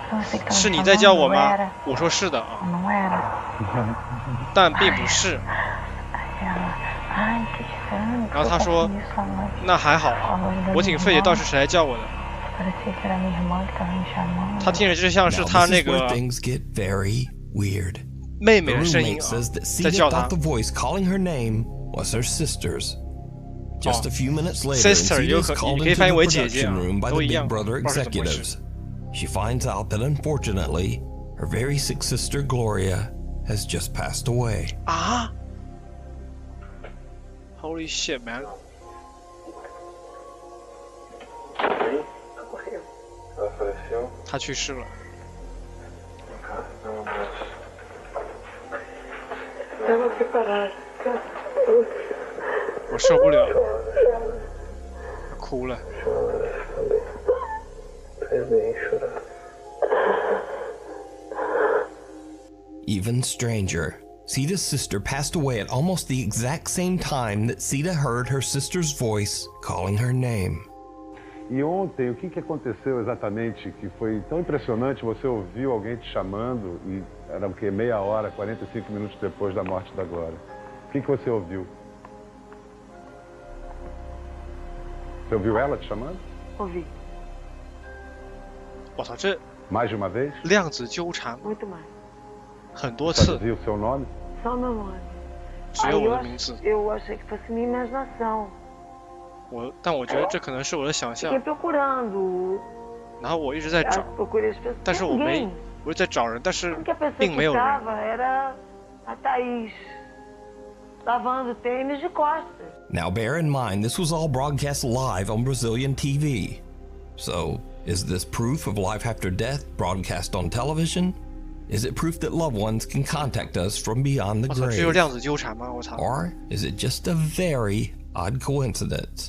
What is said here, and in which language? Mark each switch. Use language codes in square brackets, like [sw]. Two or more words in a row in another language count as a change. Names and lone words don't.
[zh] 是你在叫我吗？我说是的啊，但并不是。然后他说，那还好啊，我挺费解，到底是谁来叫我的？他听着就像是他那个妹妹的声音啊，在叫他。 [en] Just a few minutes later, Cida is called into the production room by the Big Brother executives. She finds out that unfortunately, her very sick sister Gloria has just passed away. Ah! Holy shit, man! [pt] Faleceu? [zh] 她去世了。我受不了了，哭了。 [en] Even stranger, Cida's sister passed away at almost the exact same time that Cida heard her sister's voice calling her name. [pt] E ontem, o que aconteceu exatamente que foi tão impressionante? Você ouviu alguém te chamando e era o quê? Meia hora, 45 minutos depois da morte da Glória. O que você ouviu? Você ouviu ela te chamando? Ouvi. [zh] 我操，这 [pt] Mais de uma vez? [zh] 量子纠缠 [pt] Muito mais. [zh] 很多 [pt] Só [zh] 次， [pt] dizia o seu nome? Só meu nome. [zh] 只有我的名字。 [pt] Eu achei que fosse minha imaginação. [zh] 但我觉得这可能是我的想象 [pt] Fiquei。procurando. [zh] 然后我一直在找， [pt] Procurei as pessoas. [zh] 但是我没 [pt] Ninguém. [zh] 我一直在找人，但是 [pt] A única pessoa [zh] 并 [pt] que [zh] 没有人。 [pt] estava era a Thaís. Lavando tênis de costas. [en] Now bear in mind, this was all broadcast live on Brazilian TV. So, Is this proof of life after death broadcast on television? Is it proof that loved ones can contact us from beyond the grave? Or is it just a very odd coincidence?